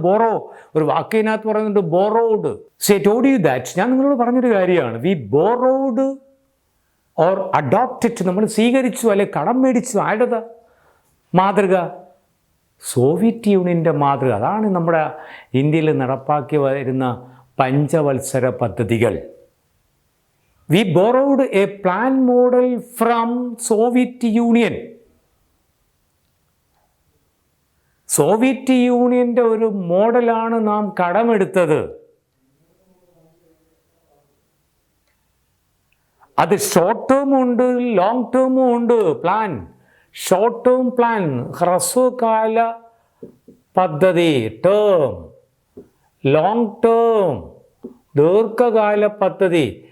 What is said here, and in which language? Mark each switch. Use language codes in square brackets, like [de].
[ml] Borrow, ഒരു വാക്കിനകത്ത് പറയുന്നുണ്ട് borrowed. [en] so I told you that, [ml] ഞാൻ നിങ്ങളോട് പറഞ്ഞൊരു കാര്യമാണ്, [en] we borrowed or adopted, [ml] നമ്മൾ സ്വീകരിച്ചു അല്ലെ കടം മേടിച്ചു. ആരുടേത് മാതൃക? സോവിയറ്റ് യൂണിയൻ്റെ മാതൃക. അതാണ് നമ്മുടെ ഇന്ത്യയിൽ നടപ്പാക്കി വരുന്ന പഞ്ചവത്സര പദ്ധതികൾ. [en] We borrowed a plan model from Soviet Union. [ml] Soviet യൂണിയൻ്റെ ഒരു മോഡലാണ് നാം കടമെടുത്തത്. അത് ഷോർട്ട് ടേം ഉണ്ട്, ലോങ് ടേമും ഉണ്ട്. പ്ലാൻ, ഷോർട്ട് ടേം പ്ലാൻ, ഹ്രസ്വകാല പദ്ധതി ടേം, ലോങ് ടേം ദീർഘകാല പദ്ധതി.